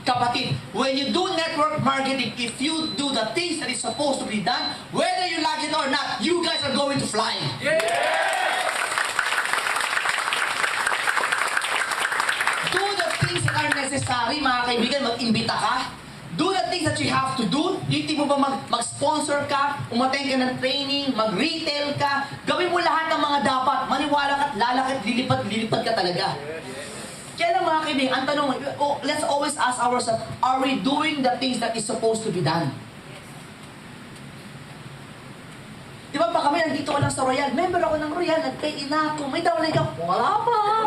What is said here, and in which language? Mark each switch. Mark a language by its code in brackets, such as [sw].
[en] Kapatid, when you do network marketing, if you do the things that is supposed to be done, whether you like it or not, you guys are going to fly. Yes. Do the things that are necessary, [tl] mga kaibigan, mag-imbita ka. [en] Do the things that you have to do. [tl] Hindi mo ba mag-sponsor ka, umattend ka ng training, mag-retail ka, gawin mo lahat ng mga dapat. Maniwala ka at lalakit, lilipad ka talaga. Kaya lang mga kaibigan, ang tanong, [en] let's always ask ourselves, are we doing the things that is supposed to be done? [tl] Di ba pa kami nandito lang sa Royal, member ako ng Royal, nag-pay in ako, may downline ka, wala pa.